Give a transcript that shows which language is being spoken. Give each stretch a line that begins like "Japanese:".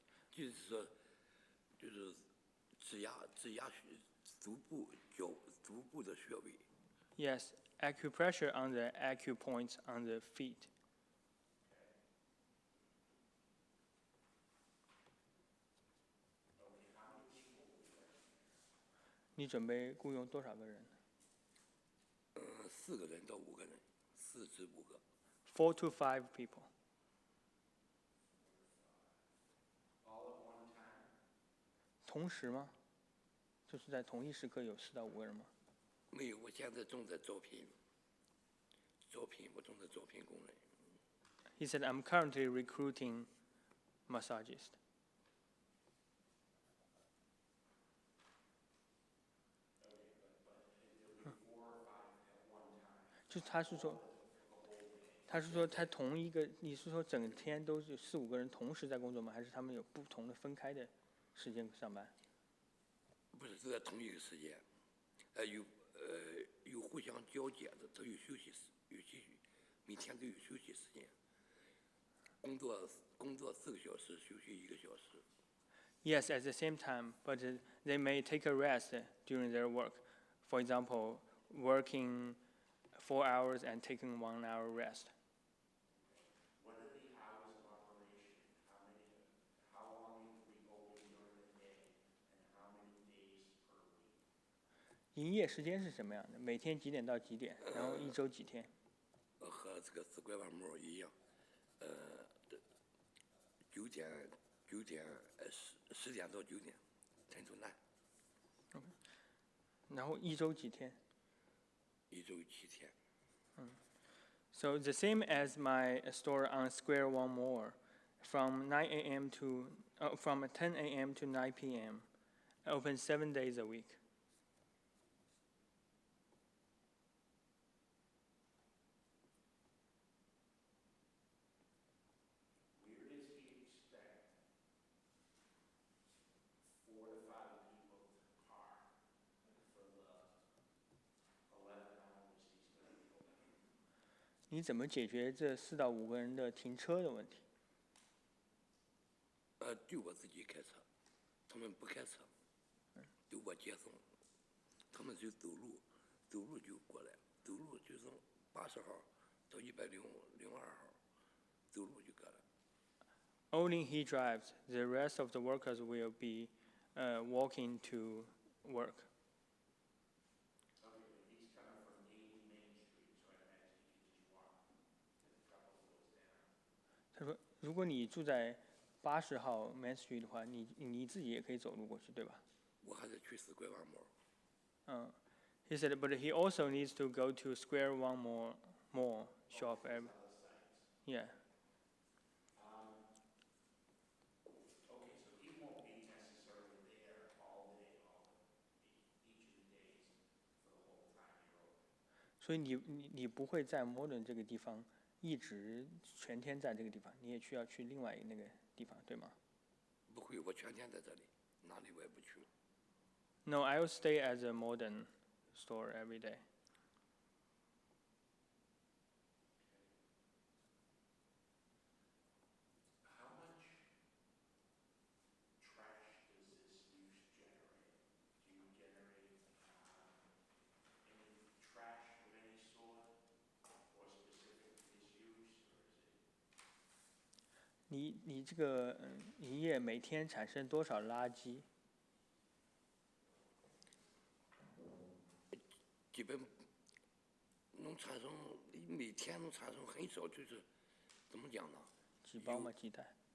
Chinese: 就是说，就是指压足部的穴位。
English: Yes, acupressure on the acupoints on the feet.
Chinese: 你准备雇佣多少个人？4个人到5个人，4至5个。
English: 4 to 5 people.
Chinese: 同时吗？就是在同一时刻有4到5个人吗？没有，我现在正在招聘，我正在招聘工人。
English: He said, I'm currently recruiting massagists.
Chinese: 就他是说他同一个，你是说整天都是4、5个人同时在工作吗？还是他们有不同的分开的时间上班？不是，都在同一个时间，有互相交接的，都有休息时，每天都有休息时间，工作4个小时，休息1个小时。
English: Yes, at the same time, but they may take a rest during their work. For example, working 4 hours and taking 1 hour rest. What are the hours of operation? How long are we open during the day, and how many days per week?
Chinese: 营业时间是什么样的？每天几点到几点？然后一周几天？和这个四拐弯木一样，9点10点到9点，晨出南。然后一周几天？一周7天。
English: So the same as my store on Square One More, from 9 a.m. to from 10 a.m. to 9 p.m. Open 7 days a week. Where does he expect 4 to 5 people to park for the 11 hours he's going to be open?
Chinese: 你怎么解决这4到5个人的停车的问题？就我自己开车，他们不开车，就我接送，他们就走路就过来，走路就从80号到102号，走路就过来。
English: Only he drives. The rest of the workers will be walking to work. Okay, but he's coming from 80 Main Street, so I imagine he can just walk to the couple floors down.
Chinese: 他说，如果你住在80号 Main Street 的话，你自己也可以走路过去，对吧？我还得去4拐弯木。
English: He said, but he also needs to go to Square One More shop every. Yeah. Okay, so he won't be necessarily there all day, each of the days for the whole time you're open.
Chinese: 所以你不会在摩顿这个地方一直全天在这个地方，你也需要去另外那个地方，对吗？不会，我全天在这里，哪里我也不去。
English: No, I will stay at the Modern store every day. How much trash does this use generate? Do you generate any trash of any sort or specific to this use, or is it?
Chinese: 你这个营业每天产生多少垃圾？基本能产生，每天能产生很少，就是怎么讲呢？几包吗？几袋？